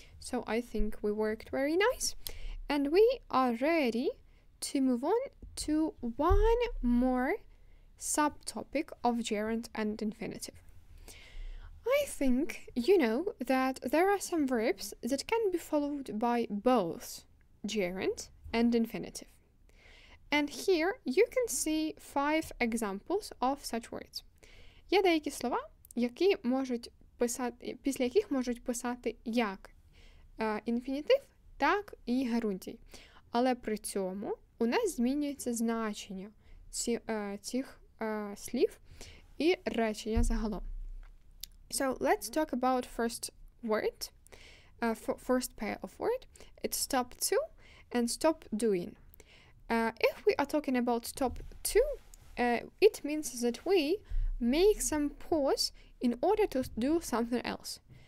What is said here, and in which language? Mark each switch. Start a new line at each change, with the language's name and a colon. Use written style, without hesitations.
English: So, I think we worked very nice. And we are ready to move on to one more subtopic of gerund and infinitive. I think you know that there are some verbs that can be followed by both gerund and infinitive. And here you can see 5 examples of such words.
Ukrainian: Є деякі слова, які можуть писати, після яких можуть писати як інфінітив, так і герундій. Але при цьому у нас змінюється значення цих слів і речення загалом.
English: So let's talk about first word, first pair of word. It's stop to and stop doing. If we are talking about stop to, it means that we make some pause in order to do something else.